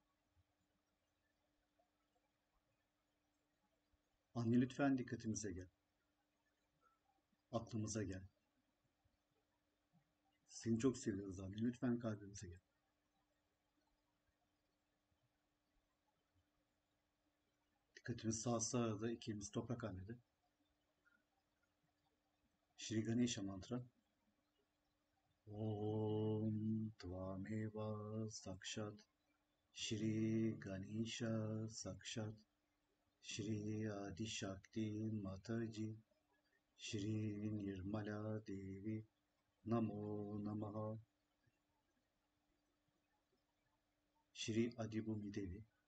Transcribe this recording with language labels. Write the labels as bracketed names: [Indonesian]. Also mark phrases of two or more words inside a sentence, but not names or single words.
[Turkish] Anne lütfen dikkatimize gel. Aklımıza gel. Seni çok seviyoruz anne. Lütfen kalbimize gel. Dikkatimiz sağsa da ikimiz toprak annede. [English] Shri Ganesha mantra. [Sanskrit] ॐ त्वमेव साक्षात् श्री गणेश साक्षात् श्री आदि शक्ति माताजी श्री निर्मला देवी नमो नमः श्री आदिभूमि देवी.